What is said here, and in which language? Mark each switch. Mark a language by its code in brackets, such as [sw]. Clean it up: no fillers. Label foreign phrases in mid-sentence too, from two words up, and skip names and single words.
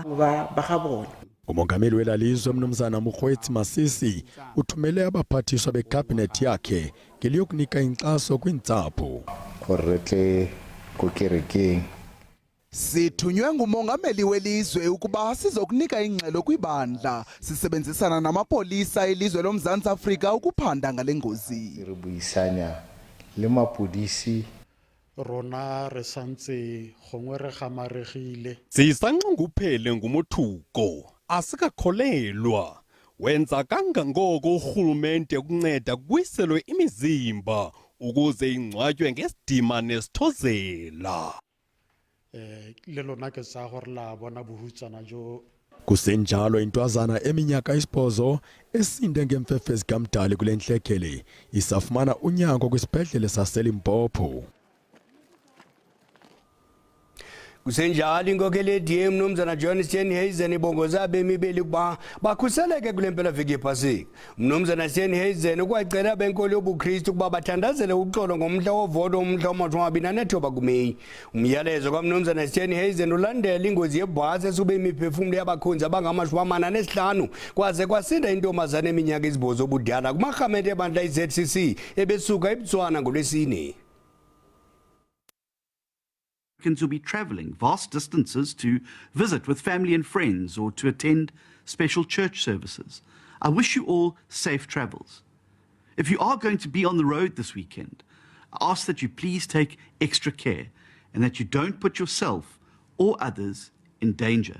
[xh] Umongameli welalizwe Mnumzana Mokgweetsi Masisi uthumele abaphathiswa bekhabhinethi yakhe ngeliyokunika inkxaso kwiintsapho. Sithunywe ngumongameli welizwe ukuba sizokunika ingxelo kwibandla sisebenzisana namapolisa elizwe loMzantsi Afrika ukuphanda ngale ngozi. [ts] Ribuyisanya le mapodisi [tn] rona re santse gongwe re gamaregile. [xh] Sisanxunguphele ngumothuko asikakholelwa wenza kangangoko urhulumente ukunceda kwiselwe imizimba ukuze ingcwatywe ngesidima nesithozela. [tn] Lelona ke sa gore la bona bohutsana jo. [xh] Kusenjalo intwazana eminyaka 8 esinde ngemfefe zikamdali kule ntlekele isafumana unyango kwisibhedlele saseLimpopo. Kusenjalo inkokeli yeDM Mnumzana John Steenhuisen ibongoza abemi beli kuba bakhuseleke kule mpelaveki yepasika. Mnumzana Steenhuisen ukwacela benkolo yobuKristu kuba bathandazele uxolo ngomhla wovoto umhla wama-29 kuMeyi. Umyalezo kaMnumzana Steenhuisen ulandela ingozi yebhasi esube imiphefumulo yabakhonzi abangama-45 kwaze kwasinda intombazana eminyaka ezibhozo obudala kumarhamente ebandla iZCC ebesuka eBotswana ngolwesine. [en] Americans will be traveling vast distances to visit with family and friends or to attend special church services. I wish you all safe travels. If you are going to be on the road this weekend, I ask that you please take extra care and that you don't put yourself or others in danger.